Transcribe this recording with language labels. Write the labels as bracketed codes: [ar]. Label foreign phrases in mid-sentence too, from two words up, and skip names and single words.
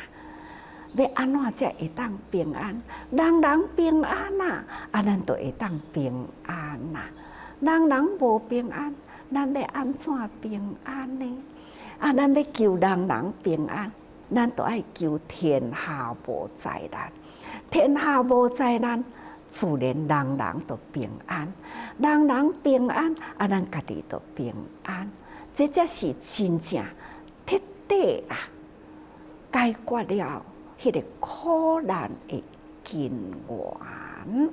[nan] 要安怎才会当平安？人人平安呐，咱就会当平安呐。人人无平安，咱要安怎平安呢？咱要求人人平安，咱就爱求天下无灾难。天下无灾难，自然人人都平安。人人平安，咱家己都平安。这才是真正彻底啦，解决了迄个苦难的根源。